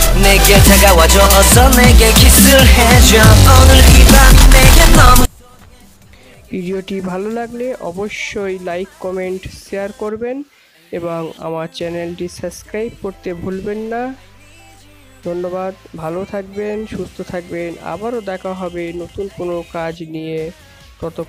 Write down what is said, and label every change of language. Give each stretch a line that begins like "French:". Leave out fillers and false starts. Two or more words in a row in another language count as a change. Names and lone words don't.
Korean: 내게 다가와줘 어서 내게 키스를 해줘 오늘 이 밤이 내게 너무
Bangla: ভিডিওটি ভালো লাগলে অবশ্যই
English: like comment share
Bangla: করবেন এবং আমার চ্যানেলটি সাবস্ক্রাইব করতে ভুলবেন না। ধন্যবাদ, ভালো থাকবেন, সুস্থ থাকবেন, আবারও দেখা হবে নতুন কোনো কাজ নিয়ে।